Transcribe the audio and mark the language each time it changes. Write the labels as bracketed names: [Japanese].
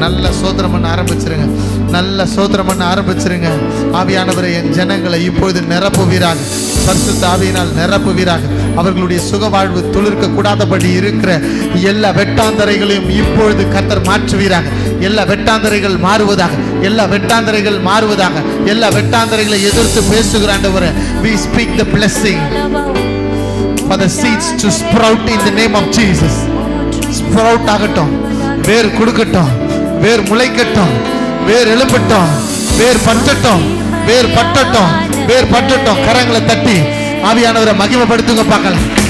[Tamil] நல்ல ஸ்தோத்திரம் பண்ண ஆரம்பிச்சிருங்க. நல்ல ஸ்தோத்திரம் பண்ண ஆரம்பிச்சிருங்க. ஆவியானவரை என் ஜனங்களை இப்பொழுது நிரப்புவீராக. பரிசுத்த ஆவியினால் நிரப்புவீராக. அவர்களுடைய சுக வாழ்வு துளிர்க்க கூடாதபடி இருக்கிற எல்லா வெட்டாந்தரைகளையும் இப்பொழுது கர்த்தர் மாற்றுவீராக. எல்லா வெட்டாந்தரைகள் மாறுவதாக. எல்லா வெட்டாந்தரைகள் மாறுவதாக. எல்லா வெட்டாந்தரைகளை எதிர்த்து பேசுகிற ஆண்டவரே, [English] we speak the blessing for the seeds to sprout in the name of Jesus. [Tamil] Sprout ஆகட்டும், வேர் கொடுக்கட்டும், வேர் முளைக்கட்டும், வேர் எழுப்பட்டும், வேர் பற்றட்டும், வேர் பற்றட்டும், வேர் பற்றட்டும். கரங்களை தட்டி ஆவியானவரை மகிமைப்படுத்துங்க பார்க்கலாம்.